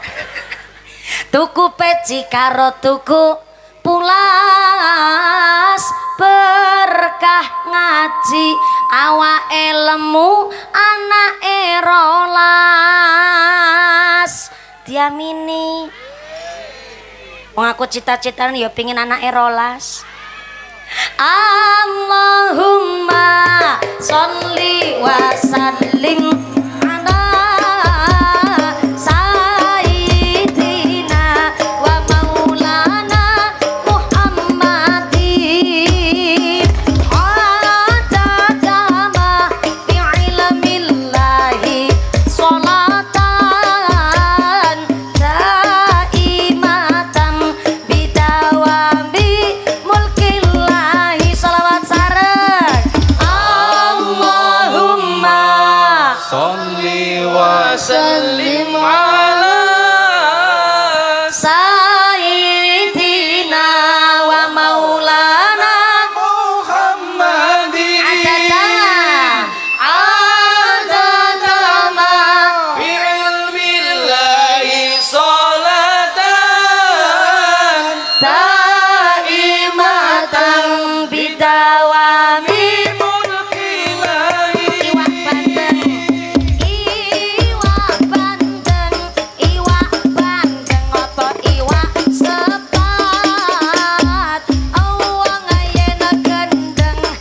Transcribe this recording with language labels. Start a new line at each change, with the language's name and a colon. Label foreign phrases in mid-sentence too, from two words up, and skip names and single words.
Javanese: Tuku peci karo tuku pulas berkah ngaji awake lemu anake rolas diamini. Wong aku cita-citaan ya pengin anake rolas.
Arabic: اللهم صل وسلم على سيدنا ومولانا محمد عدد ما في علم الله صلاة دائمة بدوام ملك الله
Javanese: salawat sareng
Arabic: Allahumma صل وسلم على سيدنا ومولانا Muhammadin عدد ما في علم الله صلاة دائمة بدوام mulkillahi.
Javanese: iwak bandeng apa iwak sepat awang ayena gendeng